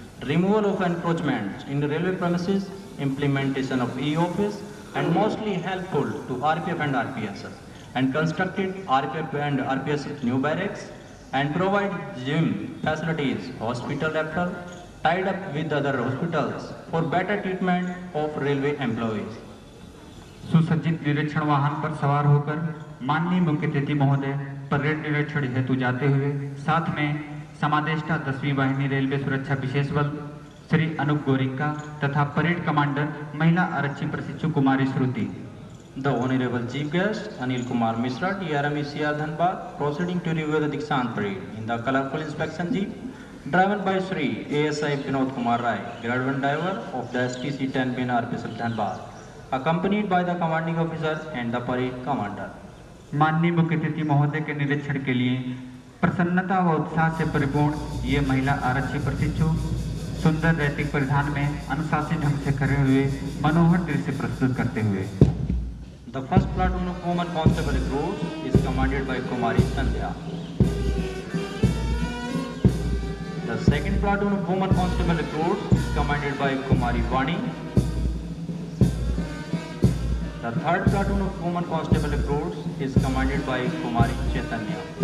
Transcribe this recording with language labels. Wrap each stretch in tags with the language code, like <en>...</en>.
<en>removal of encroachments in the railway premises, implementation of e-office and mostly helpful to RPF and RPS, and constructed RPF and RPS new barracks and provide gym facilities, hospital referral, tied up with other hospitals for better treatment of railway employees.</en> <hi>सुसज्जित निरीक्षण वाहन पर सवार होकर माननीय मुख्य अतिथि महोदय परेड निरीक्षण हेतु जाते हुए साथ में समादेष्टा 10वीं वाहिनी रेलवे सुरक्षा विशेष बल श्री अनूप गोरिंका तथा परेड कमांडर महिला आरक्षी प्रशिक्षु कुमारी श्रुति।</hi> <en>The Honorable Chief Guest Anil Kumar Mishra, DRM ECR Dhanbad, proceeding to review the Dikshant parade in the colorful inspection jeep driven by Shri ASI Vinod Kumar Rai, Grade 1 driver of the STC 10 RPSF Dhanbad, accompanied by the commanding officer and the parade commander.</en> <hi>माननीय मुख्य अतिथि महोदय के निरीक्षण के लिए प्रसन्नता व उत्साह से परिपूर्ण ये महिला आरक्षी प्रशिक्षु सुंदर रैतिक परिधान में अनुशासित ढंग से खड़े हुए मनोहर दृश्य प्रस्तुत करते हुए।</hi> <en>The first platoon of women constable recruits is commanded by Kumari Sandhya. The second platoon of women constable recruits is commanded by Kumari Vani. The third platoon of women constable recruits is commanded by Kumari Chaitanya.</en>